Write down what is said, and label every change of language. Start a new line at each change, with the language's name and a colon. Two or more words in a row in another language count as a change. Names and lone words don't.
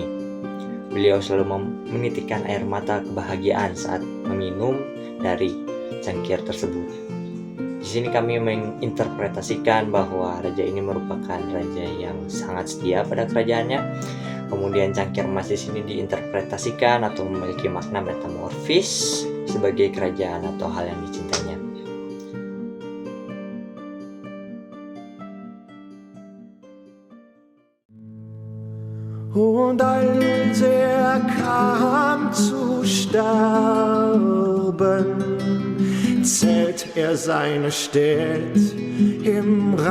Indonesian: Beliau selalu menitikkan air mata kebahagiaan saat meminum dari cangkir tersebut. Di sini kami menginterpretasikan bahwa raja ini merupakan raja yang sangat setia pada kerajaannya. Kemudian cangkir emas di sini diinterpretasikan atau memiliki makna metamorfis sebagai kerajaan atau hal yang dicintainya.
German: Und als kam zu sterben, zählt seine Städt im